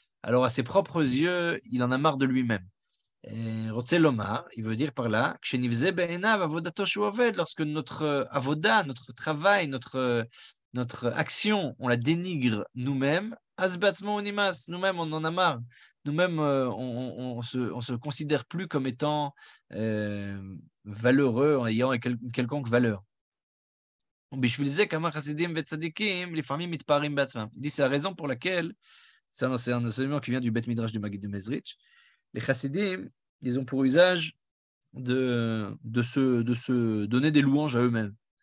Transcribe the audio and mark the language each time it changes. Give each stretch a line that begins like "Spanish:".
French: Alors à ses propres yeux, il en a marre de lui-même.
Hebrew: רוצה לומר,
French: il veut dire par là,
Hebrew: כשנבזה בעיניו עבודתו שהוא עובד,
French: lorsque notre avoda, notre travail, notre action, on la dénigre nous-mêmes,
Hebrew: אז בעצמו הוא נמאס,
French: nous-mêmes on en a marre, nous-mêmes on se considère plus comme étant valeureux, en ayant une quelconque valeur.
Hebrew: בשביל זה כמה חסידים וצדיקים לפעמים מתפארים בעצמם.
French: Il dit c'est la raison pour laquelle, c'est un enseignement qui vient du Beth Midrash du Maggid de Mezrich. Les chassidim, ils ont pour usage de se donner des louanges à eux-mêmes.